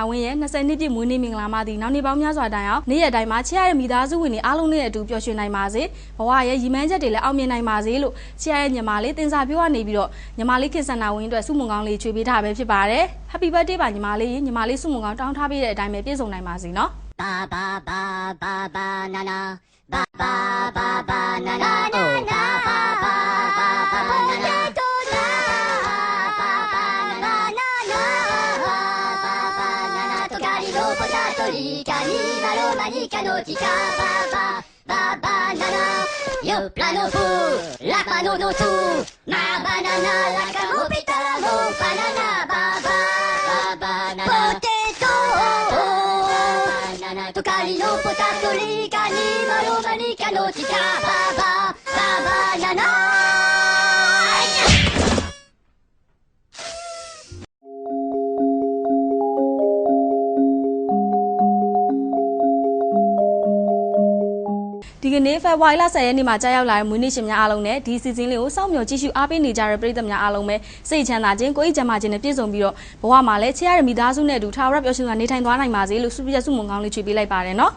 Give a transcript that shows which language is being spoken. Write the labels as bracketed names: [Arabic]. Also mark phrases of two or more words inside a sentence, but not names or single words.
[Burmese] ဝင်းရဲ့20နှစ်ပြည့်မွေးနေ့မင်္ဂလာမှာဒီနောက်နေ့ပေါင်းများစွာတိုင်အောင်နေ့ရက်တိုင်းမှာချစ်ရတဲ့မိသားစုဝင်တွေအားလုံးနဲ့အတူပျော်ရွှင်နိုင်ပါစေဘဝရဲ့ရည်မှန်းချက်တွေလည်းအောင်မြင်နိုင်ပါစေလို့ချစ်ရတဲ့ညီမလေးတင်စာပြောကနေပြီးတော့ညီမလေးခင်စန္နာဝင်းအတွက်စုမုံကောင်းလေးချွေပေးထားပဲဖြစ်ပါတယ် [English] Happy birthday [Burmese] ပါညီမလေးစုမုံကောင်းတောင်းထားပေးတဲ့အတိုင်းပဲပြည့်စုံနိုင်ပါစေနော် ba ba ba ba ba na na ba ba ba ba na na oh ba ba ba ba ba na na Chica baba baba nana yo plano fu la mano no tu ma banana la camopita mo banana baba baba nana potato nana to cari no potato li cani maro manica no chica baba baba nana ဒီကနေ့ဖေဖော်ဝါရီလ10ရက်နေ့မှာကြားရောက်လာတဲ့မွေးနေ့ရှင်များအားလုံးနဲ့ဒီစီစဉ်လေးကိုစောင့်မျှော်ကြည့်ရှုအားပေးနေကြတဲ့ပရိသတ်များအားလုံးပဲစိတ်ချမ်းသာခြင်းကိုယ်ဤကျန်းမာခြင်းနဲ့ပြည့်စုံပြီးတော့ဘဝမှာလည်းချစ်ရတဲ့မိသားစုနဲ့အတူထာဝရပျော်ရွှင်စွာနေထိုင်သွားနိုင်ပါစေလို့ဆုပြည့်စုမုံကောင်းလေးချွေပေးလိုက်ပါတယ်နော်